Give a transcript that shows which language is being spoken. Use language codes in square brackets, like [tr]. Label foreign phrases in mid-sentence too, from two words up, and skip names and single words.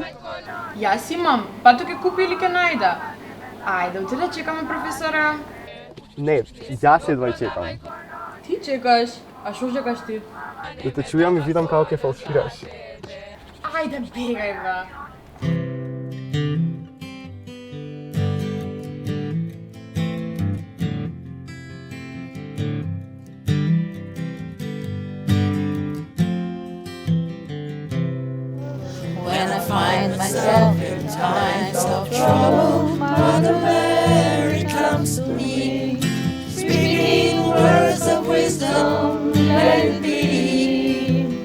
[mk] Јас имам, пато ќе купи или ќе најда. Ајде, отиде да чекаме професора. Не, јас едва чекам. Ти чекаш, а што чекаш ти? Да те чујам и видам како ќе фалшираш. Ајде, бегај бе. [en] When I find myself in times of trouble, Mother Mary comes to me, speaking words of wisdom, let it be.